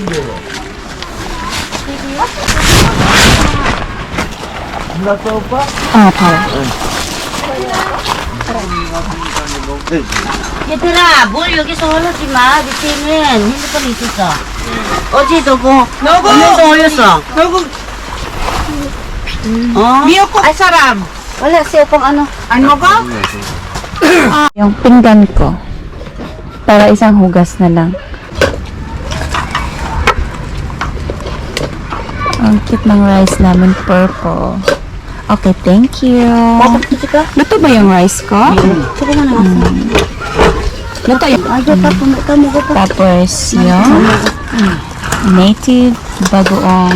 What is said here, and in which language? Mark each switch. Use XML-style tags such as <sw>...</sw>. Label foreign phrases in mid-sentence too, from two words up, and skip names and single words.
<ko>봐요. 얘들아, 뭘 여기서 올리지 마. 밑에는 핸드폰이 있었어. 어제도 뭐, 너구! 오늘도 올렸어. 너구 어? 미역국 사람</ko> <tl>Wala, siya pang ano.</tl> <ko>안 먹어?</ko> <tl>Yung pinggan ko. Para isang hugas na lang. Ang cute ng rice namin, purple.</tl> <en>Okay, thank you.</en> <tl>Luto ba yung rice ko? Luto yung... Tapos yung native bagoong</tl>